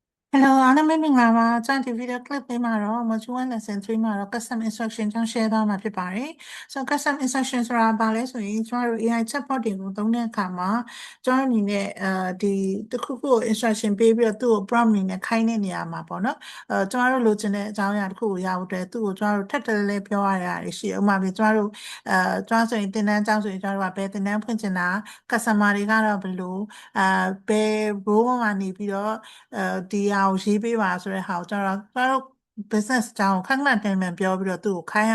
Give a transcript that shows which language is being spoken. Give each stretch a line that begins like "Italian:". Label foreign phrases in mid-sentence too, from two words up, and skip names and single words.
Burmese: Hello အားလုံးပဲမင်္ဂလာပါကျွန်တော်ဒီ
English: video clip
Burmese: လေးမှာတော့
English: module 1 lesson 3
Burmese: မှာတော့
English: custom instruction
Burmese: ကြောင့် share သွားမှာဖြစ်ပါတယ်။
English: So custom instruction
Burmese: ဆိုတာဘာလဲဆိုရင်ကျွန်တော်တို့
English: AI chatbot
Burmese: တွေကိုသုံးတဲ့အခါမှာကျွန်တော်အနေနဲ့ဒီတစ်ခုခုကို instruction ပေးပြီးတော့သူ့ကို prompt အနေနဲ့ခိုင်းတဲ့နေရာမှာပေါ့နော်ကျွန်တော်တို့လိုချင်တဲ့အကြောင်းအရာတစ်ခုကိုရဖို့အတွက်သူ့ကို ကျွန်တော်တို့ထပ်တလဲလဲပြောရတာရှိတယ်။ဥပမာပြီးကျွန်တော်တို့ကျွန်တော်ဆိုရင်သင်တန်းကျောင်းဆိုရင်ကျွန်တော်တို့ကဘယ်သင်တန်းဖွင့်ချင်တာ customer တွေကတော့ဘယ်လိုဘယ် role မှာနေပြီးတော့ဒီဟာကိုရေးပေးပါဆိုတဲ့ဟာကိုကျွန်တော်တို့ business အကြောင်းကိုခဏခဏတင်မှန်ပြောပြီးတော့သူ့ကိုခိုင်း